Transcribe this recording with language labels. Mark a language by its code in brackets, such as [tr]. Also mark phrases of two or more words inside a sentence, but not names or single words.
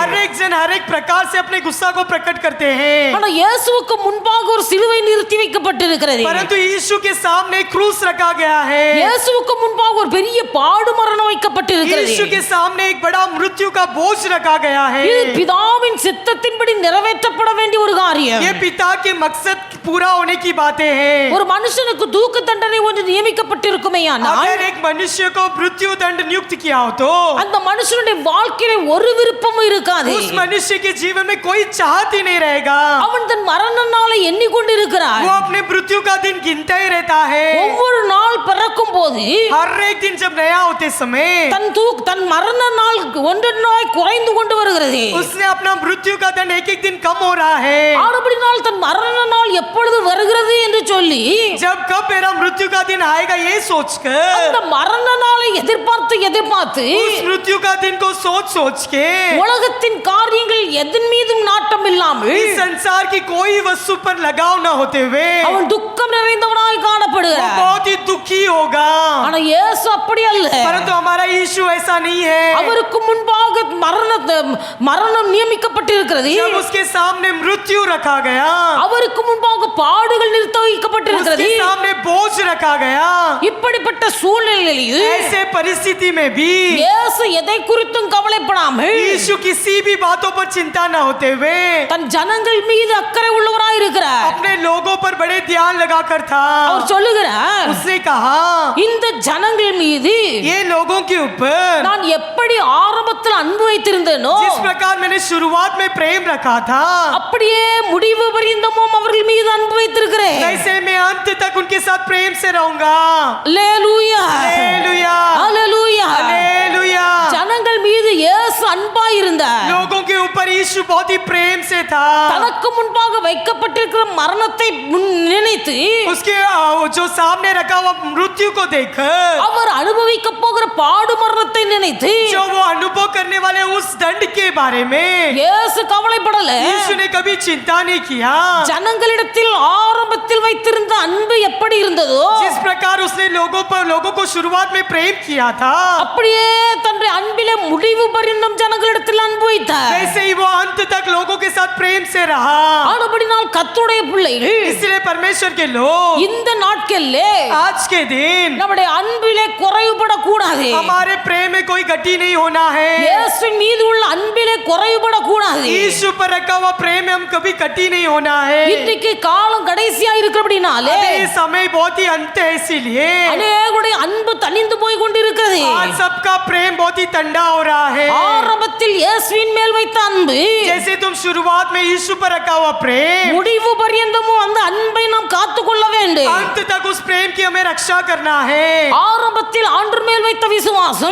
[hi] हर एक जन हर एक प्रकार से अपने गुस्सा को प्रकट करते हैं, [ta] ஆனா இயேசுவுக்கு முன்பாக ஒரு சிலுவை நிறுத்தி வைக்கப்பட்டிருக்கிறது. [hi] परंतु यीशु के सामने क्रूस रखा गया है। [ta] இயேசுவுக்கு முன்பாக ஒரு பெரிய பாடு மரணம் வைக்கப்பட்டிருக்கிறது. [hi] यीशु के सामने एक बड़ा मृत्यु का बोझ रखा गया है। [ta] இது பிதாவின் சித்தத்தின்படி நிறைவேற்றப்பட வேண்டிய ஒரு காரியம். [hi] ये पिता के मकसद पूरा होने की बातें हैं। [ta] ஒரு மனுஷனுக்கு தூக்கு தண்டனை ஒன்று நியமிக்கப்பட்டிருக்குமேயானால் [hi] अगर एक मनुष्य को मृत्यु दंड नियुक्त किया हो तो [ta] அந்த மனுஷனுடைய வாழ்க்கையில ஒரு விருப்பமும் இருக்காது. [hi] उस मनुष्य के जीवन में कोई चाहत ही नहीं रहेगा। [ta] அவன் தன் மரண நாளை எண்ணிக்கொண்டிருக்கிறான். [hi] वो अपने मृत्यु का दिन गिनता ही रहता है। [ta] ஒவ்வொரு நாள் பிறக்கும் போது [hi] हर एक दिन जब नया होते समय [ta] தன் மரண நாள் ஒன்றொன்றாய் குறைந்து கொண்டு வருகிறது. [hi] उसने अपना मृत्यु का दंड एक एक दिन कम हो रहा है। [ta] ஆறுபடினால் தன் மரண நாள் எப்பொழுது வருகிறது என்று சொல்லி [hi] जब कब मेरा मृत्यु का दिन आएगा ये सोचकर [ta] அந்த மரண நாளை எதிர்பார்த்து [hi] उस मृत्यु का दिन को सोच के [ta] உலகத்தின் காரியங்கள் எதன் மீதும் நாட்டம் இல்லாமல் [hi] इस संसार की कोई वस्तु पर लगाव न होते हुए [ta] அவன் துக்கம் நிறைந்தவனாய் [hi] वो [ta] காணப்படுகிறான். [hi] बहुत ही दुखी होगा। [ta] ஆனா இயேசு அப்படி அல்ல. [hi] परंतु हमारा यीशु ऐसा नहीं है। [ta] அவருக்கு முன்பாக மரணம் நியமிக்கப்பட்டிருக்கிறது. [hi] जब उसके सामने मृत्यु रखा गया, [ta] அவருக்கு முன்பாக பாடுகள் நிறுத்த வைக்கப்பட்டிருக்கிறது. [hi] उसके सामने बोझ रखा गया, [ta] இப்படிப்பட்ட சூழ்நிலையில் [hi] ऐसे परिस्थिति में भी [ta] இயேசு எதை குறித்தும் கவலைப்படாமல் [hi] यीशु किसी भी बातों पर चिंता न होते हुए [ta] தன் ஜனங்கள் மீது அக்கறை உள்ளவராய் இருக்கிறார். [hi] अपने लोगों पर बड़े ध्यान लगाकर था। [ta] அவர் சொல்லுகிறார், [hi] उसने कहा [ta] இந்த ஜனங்கள் மீது [hi] ये लोगों के ऊपर [ta] நான் எப்படி ஆரம்பத்தில் அன்பு வைத்திருந்தேனோ [hi] जिस प्रकार मैंने शुरुआत में प्रेम रखा था [ta] அப்படியே முடிவு பரியந்தமும் அவர்கள் மீது அன்பு வைத்திருக்கிறேன். [hi] वैसे मैं अंत तक उनके साथ प्रेम से रहूंगा। [ta] அல்லேலூயா, [hi] हालेलुया, [ta] அல்லேலூயா. [hi] हालेलुया। [ta] ஜனங்கள் மீது இயேசு அன்பாய் இருந்தார். [hi] लोगों के ऊपर यीशु बहुत ही प्रेम से था। [ta] தனக்கு முன்பாக வைக்கப்பட்டிருக்கிற மரணத்தை நினைத்து [hi] उसके जो सामने रखा हुआ मृत्यु को देखकर [ta] அவர் அனுபவிக்க போகிற பாடு மரணத்தை நினைத்து [hi] जो वो अनुभव करने वाले उस दंड के बारे में [ta] இயேசு கவலைப்படல. [hi] यीशु ने कभी चिंता नहीं किया। [ta] ஜனங்களிடத்தில் ஆரம்பத்தில் வைத்திருந்த அன்பு எப்படி இருந்ததோ [hi] जिस प्रकार उसने लोगों को शुरुआत में प्रेम किया था [ta] அப்படியே தன்னுடைய அன்பிலே முடிவு பரியந்தம் ஜனங்களிடத்தில் அன்பு வைத்தார். [hi] वैसे ही वो अंत तक लोगों के साथ प्रेम से रहा। [ta] ஆனபடினால் கர்த்தருடைய பிள்ளைகள் [hi] इसलिए परमेश्वर के लोग [ta] இந்த நாட்களிலே [hi] आज के दिन [ta] நம்முடைய அன்பிலே குறைவுபடக்கூடாது. [hi] हमारे प्रेम में कोई गति नहीं होना है। [ta] இயேசுவின் மீது உள்ள அன்பிலே குறைவுபடக்கூடாது. [hi] यीशु पर रखा हुआ प्रेम में हम कभी गति नहीं होना है। [ta] இன்றைக்கு காலம் கடைசியா இருக்கிறபடினாலே [hi] अभी ये समय बहुत ही अंत है, इसीलिए [ta] அநேகருடைய அன்பு தணிந்து போய் கொண்டிருக்கிறது. [hi] आज सबका प्रेम बहुत ही ठंडा हो रहा है। [ta] ஆரம்பத்தில் இயேசுவின் மேல் வைத்த அன்பு [hi] जैसे तुम शुरुआत में यीशु पर रखा हुआ प्रेम [ta] முடிவு பரியந்தமும் அந்த அன்பை நாம் காத்துக்கொள்ள வேண்டும். [hi] अंत तक उस प्रेम की हमें रक्षा करना है। [ta] ஆரம்பத்தில் ஆண்டவர் மேல் வைத்த விசுவாசம்